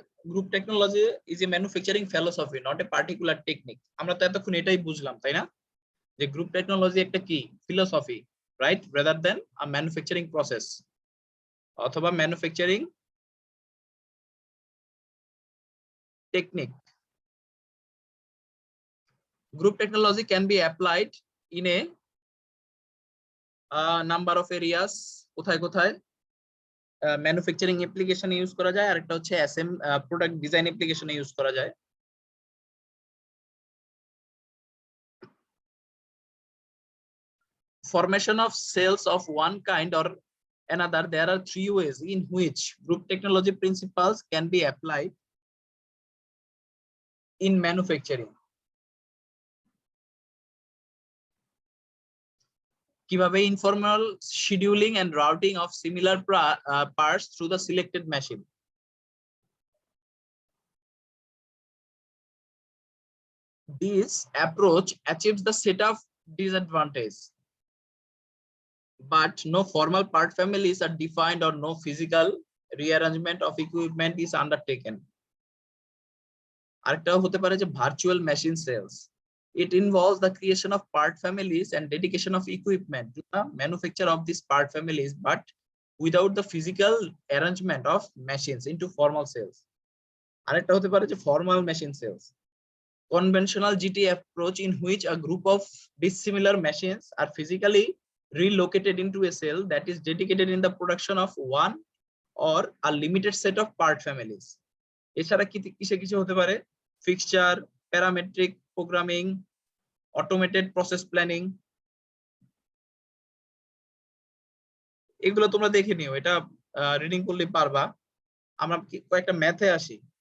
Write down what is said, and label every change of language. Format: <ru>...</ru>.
<en>Group technology is a manufacturing philosophy, not a particular technique.</en> <bn>আমরা তো এতক্ষণ এটাই বুঝলাম, তাই না, যে গ্রুপ টেকনোলজি একটা কি philosophy, right,</bn> <en>rather than a manufacturing process</en> <bn>অথবা manufacturing technique.</bn> <en>Group technology can be applied in a number of areas.</en> <bn>কোথায় কোথায়? ম্যানুফ্যাকচারিং অ্যাপ্লিকেশনে ইউজ করা যায়, আর একটা হচ্ছে প্রোডাক্ট ডিজাইন অ্যাপ্লিকেশনে ইউজ করা যায়।</bn> <en>Formation of cells of one kind or another, there are three ways in which group technology principles can be applied in manufacturing. কিভাবে informal scheduling and routing of similar parts through the selected machine. This approach achieves the set of disadvantages, but no formal part families are defined or no physical rearrangement of equipment is undertaken.</en> <bn>আরেকটাও হতে পারে যে virtual machine sales.</bn> <en>It involves the creation of part families and dedication of equipment to the manufacture of these part families, but without the physical arrangement of machines into formal cells.</en> <bn>আরেকটা হতে পারে যে formal machine cells.</bn> <en>Conventional GT approach in which a group of dissimilar machines are physically relocated into a cell that is dedicated in the production of one or a limited set of part families.</en> <bn>এছাড়া কিসে কিসে হতে পারে? Fixture, parametric programming, automated process planning, এগুলো তোমরা দেখে নিও, এটা রিডিং করলে পারবা। আমরা কয়েকটা ম্যাথে আসি।</bn>